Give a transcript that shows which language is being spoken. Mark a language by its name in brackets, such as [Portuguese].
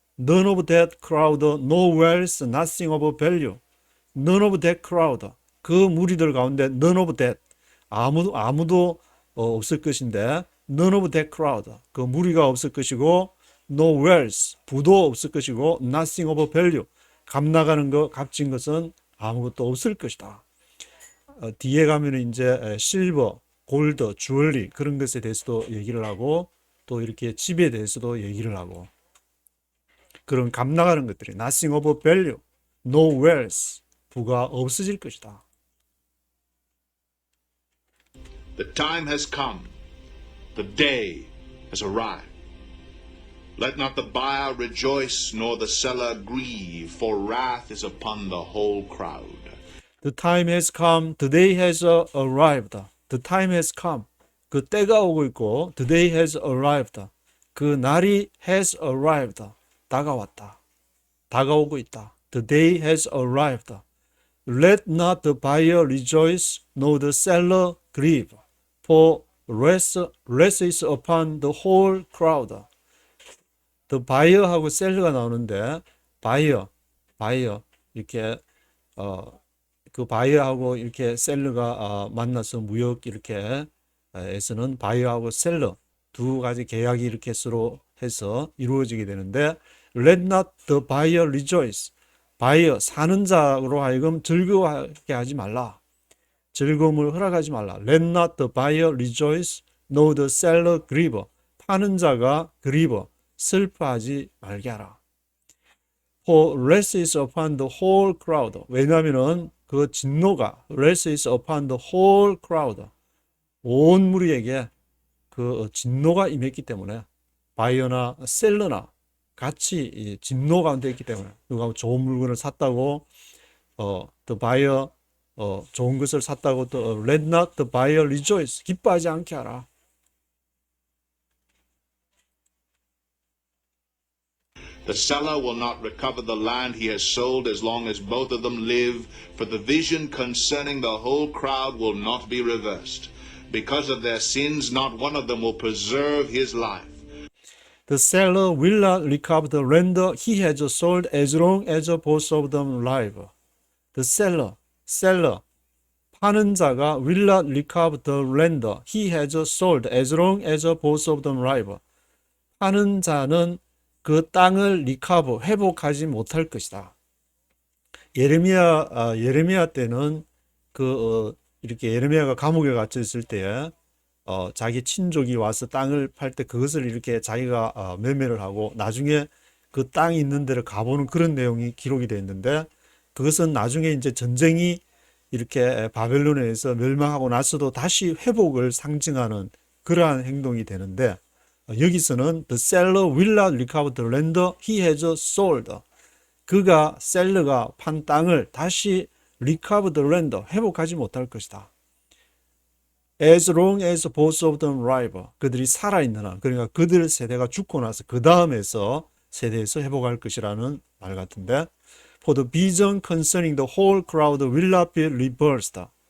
[English] None of that crowd, no wealth, nothing of value. None of that crowd. [Korean] 그 무리들 가운데 [English] none of that. [Korean] 아무도 없을 것인데 [English] none of that crowd. [Korean] 그 무리가 없을 것이고 [English] no wealth. [Korean] 부도 없을 것이고 [English] nothing of value. [Korean] 값나가는 것, 값진 것은 아무것도 없을 것이다. 뒤에 가면 이제 실버, 골드, 주얼리 그런 것에 대해서도 얘기를 하고 또 이렇게 집에 대해서도 얘기를 하고 그런 값나가는 것들이 [English] nothing of value, no wealth, [Korean] 부가 없어질 것이다. [English] The time has come. The day has arrived. Let not the buyer rejoice, nor the seller grieve, for wrath is upon the whole crowd. The time has come, the day has arrived. The time has come. [Korean] 그 때가 오고 있고 [English] the day has arrived. [Korean] 그 날이 [English] has arrived. [Korean] 다가왔다. 다가오고 있다. [English] The day has arrived. Let not the buyer rejoice, nor the seller grieve, for wrath is upon the whole crowd. [Korean] The buyer하고 seller가 나오는데 buyer 이렇게 그 buyer하고 이렇게 seller가 만나서 무역 이렇게 에서는 buyer하고 seller 두 가지 계약이 이렇게 서로 해서 이루어지게 되는데 [English] let not the buyer rejoice. [Korean] buyer 사는 자로 하여금 즐거워하게 하지 말라. 즐거움을 허락하지 말라. [English] Let not the buyer rejoice, nor the seller grieve. [Korean] 파는 자가 grieve, 슬퍼하지 말게 하라. [English] For wrath is upon the whole crowd. [Korean] 왜냐하면은 그 진노가 [English] wrath is upon the whole crowd. [Korean] 온 무리에게 그 진노가 임했기 때문에 바이어나 셀러나 같이 진노 가운데 있기 때문에 누가 좋은 물건을 샀다고 [English] the buyer [Korean] 좋은 것을 샀다고 또 [English] let not the buyer rejoice [Korean] 기뻐하지 않게 하라. [English] The seller will not recover the land he has sold as long as both of them live, for the vision concerning the whole crowd will not be reversed. Because of their sins, not one of them will preserve his life. The seller will not recover the land he has sold as long as both of them live. The seller, [Korean] 파는 자가 [English] will not recover the land he has sold as long as both of them live. [Korean] 파는 자는 그 땅을 recover, 회복하지 못할 것이다. 예레미야 때는 이렇게 예레미야가 감옥에 갇혀 있을 때 자기 친족이 와서 땅을 팔 때 그것을 이렇게 자기가 매매를 하고 나중에 그 땅이 있는 데를 가보는 그런 내용이 기록이 되어 있는데 그것은 나중에 이제 전쟁이 이렇게 바벨론에 의해서 멸망하고 나서도 다시 회복을 상징하는 그러한 행동이 되는데 여기서는 [English] the seller will not recover the land he has sold. [Korean] 셀러가 판 땅을 다시 [English] recover the land, [Korean] 회복하지 못할 것이다. [English] As long as both of them live. [Korean] 그들이 살아있는 한, 그러니까 그들 세대가 죽고 나서 그 다음에서 세대에서 회복할 것이라는 말 같은데 [English] For the vision concerning the whole crowd will not be reversed.